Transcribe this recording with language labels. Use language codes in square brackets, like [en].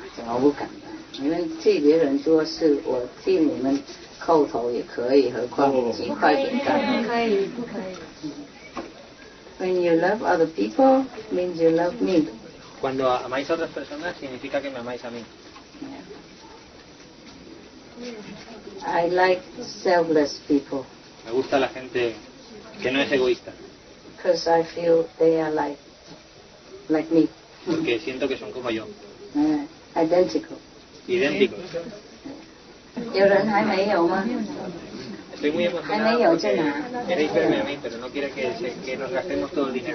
[zh] 我不敢。你们替别人做事，我替你们叩头也可以，何况几块饼干？不可以，不可以。 [en] When you love other people, means you love me. [es] Cuando amáis a otras personas, significa que me amáis a mí. [en] I like selfless people. [es] Me gusta la gente que no es egoísta. [en] Because I feel they are like me. [es] Porque siento que son como yo. [en] Identical. [es] Idénticos. [zh] 有人还没有吗？ [es] Estoy muy emocionado porque queréis verme a mí, pero no quiere que nos gastemos todo el dinero.